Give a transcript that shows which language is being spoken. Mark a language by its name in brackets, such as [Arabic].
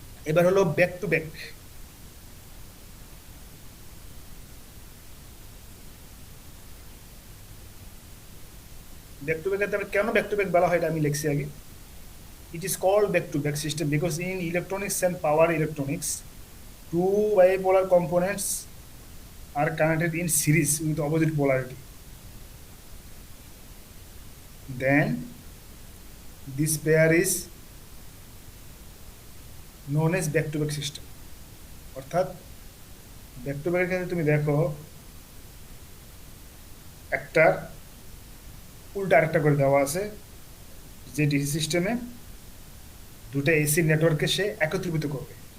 [Bangla] এবার হলো back to back. Back to back কেন ব্যাক টু ব্যাক বলা হয় এটা আমি লিখছি আগে। [English] It is called back-to-back system because in electronics and power electronics, two bipolar components are connected in series with opposite polarity. Then this pair is known as back-to-back system. [Bangla] অর্থাৎ back to ব্যাকের ক্ষেত্রে তুমি দেখো একটার উল্টা আরেকটা করে দেওয়া আছে, যে ডিসি সিস্টেমে দুটো এসি নেটওয়ার্ককে সে একত্রিত করবে।